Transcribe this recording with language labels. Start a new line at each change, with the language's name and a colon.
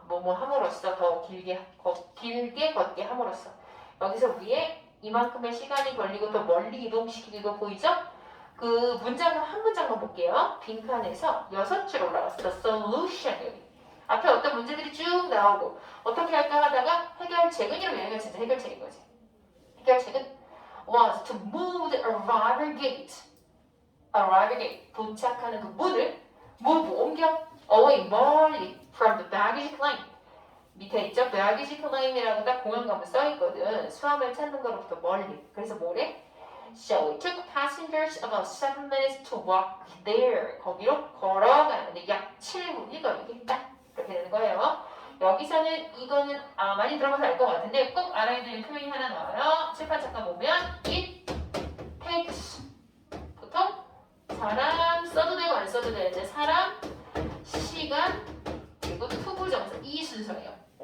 Korean: 뭐뭐 함으로써 더 길게 걷게 함으로써 여기서 위에 이만큼의 시간이 걸리고 더 멀리 이동시키기도 보이죠? 그 문장을 한 문장만 볼게요. 빈칸에서 6줄 올라갔어.
English: The solution
Korean: 여기 앞에 어떤 문제들이 쭉 나오고 어떻게 할까 하다가 해결책은 이러면 여기가 진짜 해결책인 거지. 해결책은
English: was to move the arrival gate
Korean: 도착하는 그 문을 move 옮겨 away 멀리
English: from the baggage claim
Korean: 밑에 있죠? baggage claim이라고 딱 공용감을 써있거든. 수화물 찾는 거로부터 멀리. 그래서 뭐래?
English: So it took passengers about 7 minutes to walk there.
Korean: 거기로 걸어가는데 약 7분이 걸리겠다. 이렇게 되는 거예요. 여기서는 이거는 많이 들어봐서 알 것 같은데 꼭 알아야 되는 표현이 하나 나와요. 칠판 잠깐 보면 it takes 보통 사람 써도 되고 안 써도 되는데 사람, 시간, 그리고 투부정사 이 순서예요.